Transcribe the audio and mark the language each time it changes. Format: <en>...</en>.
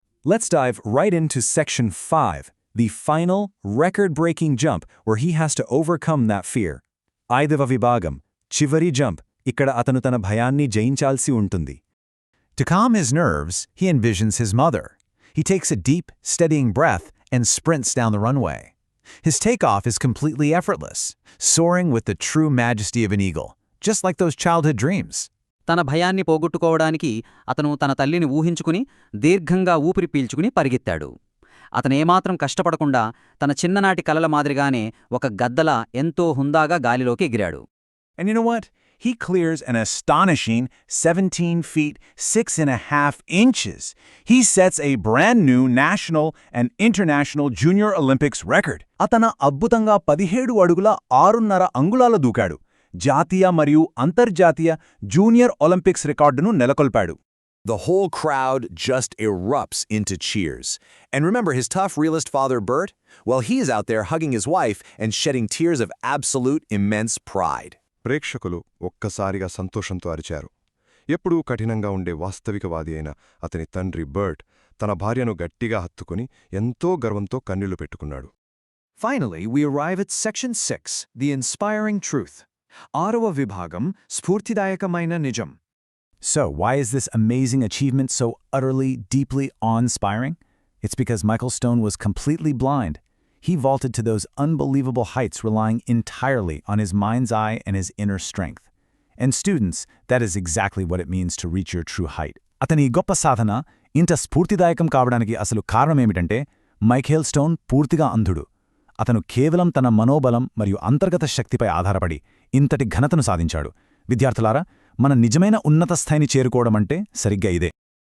<en>Let's dive right into Section 5, the final, record-breaking jump where he has to overcome that fear.</en> <te>ఐదవ విభాగం, చివరి jump. ఇక్కడ అతను తన భయాన్ని జయించాల్సి ఉంటుంది.</te> <en>To calm his nerves, he envisions his mother. He takes a deep, steadying breath and sprints down the runway. His takeoff is completely effortless, soaring with the true majesty of an eagle, just like those childhood dreams.</en> <te>తన భయాన్ని పోగొట్టుకోవడానికి అతను తన తల్లిని ఊహించుకుని దీర్ఘంగా ఊపిరి పీల్చుకుని పరిగెత్తాడు. అతనేమాత్రం కష్టపడకుండా తన చిన్ననాటి కలల మాదిరిగానే ఒక గద్దలా ఎంతో హుందాగా గాలిలోకి ఎగిరాడు.</te> <en>And you know what? He clears an astonishing 17 feet 6.5 inches. He sets a brand new national and international junior Olympics record.</en> <te>అతను అద్భుతంగా 17 అడుగుల 6.5 అంగుళాలు దూకాడు. జాతీయ మరియు అంతర్జాతీయ జూనియర్ ఒలింపిక్స్ రికార్డును నెలకొల్పాడు.</te> <en>The whole crowd just erupts into cheers. And remember his tough realist father, Bert? Well, he is out there hugging his wife and shedding tears of absolute immense pride.</en> <te>ప్రేక్షకులు ఒక్కసారిగా సంతోషంతో అరిచారు. ఎప్పుడూ కఠినంగా ఉండే వాస్తవికవాది అయిన అతని తండ్రి బర్ట్ తన భార్యను గట్టిగా హత్తుకుని ఎంతో గర్వంతో కన్నీళ్లు పెట్టుకున్నాడు.</te> <en>Finally, we arrive at Section 6, the inspiring truth.</en> <te>ఆరవ విభాగం, స్ఫూర్తిదాయకమైన నిజం.</te> <en>So, why is this amazing achievement so utterly, deeply awe-inspiring? It's because Michael Stone was completely blind. He vaulted to those unbelievable heights relying entirely on his mind's eye and his inner strength. And students, that is exactly what it means to reach your true height.</en> <te>అతని గొప్ప సాధన ఇంత స్ఫూర్తిదాయకం కావడానికి అసలు కారణమేమిటంటే Michael stone పూర్తిగా అంధుడు. అతను కేవలం తన మనోబలం మరియు అంతర్గత శక్తిపై ఆధారపడి ఇంతటి ఘనతను సాధించాడు. విద్యార్థులారా, మన నిజమైన ఉన్నత స్థాయిని చేరుకోవడమంటే సరిగ్గా ఇదే.</te>